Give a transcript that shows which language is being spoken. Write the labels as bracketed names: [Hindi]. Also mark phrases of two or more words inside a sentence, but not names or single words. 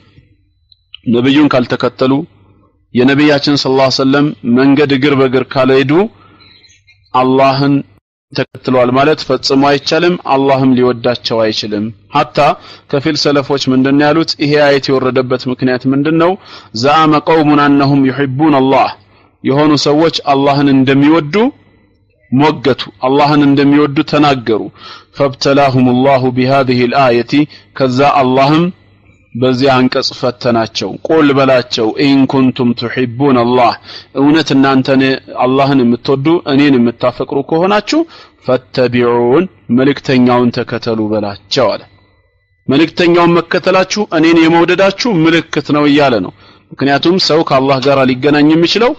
[Amharic] ነብዩን ካልተከተሉ የነብያችን [Arabic] صلى الله عليه وسلم [Amharic] መንገድ እግር በእግር ካልሄዱ አላህን ተከትሏል ማለት ፈጽሞ አይቻልም አላህም ሊወዳቸው አይችልም hatta ከፊል ሰለፎች ምንድነው ያሉት ይሄ አየት የወረደበት ምክንያት ምንድነው [Arabic] زعم قوم انهم يحبون الله [Amharic] የሆኑ ሰዎች አላህን እንደሚወዱ ሞገቱ አላህን እንደሚወዱ ተናገሩ [Arabic] فابتلاهم الله بهذه الايه [Amharic] ከዛ አላህም በዚህ አንቀጽ ፈተናቸው ቁል በላቸው [Arabic] إن كنتم تحبون الله [Amharic] እውነት እናንተ አላህን የምትወዱ እኔን የምታፈቅሩ ከሆናችሁ ፈተቢዑን መልእክተኛውን ተከተሉ በላቸው አለ መልእክተኛውን መከተላችሁ እኔን የመውደዳችሁ ምልክት ነው እያለ ነው ምክንያቱም ሰው ከአላህ ጋር ሊገናኝ የሚችለው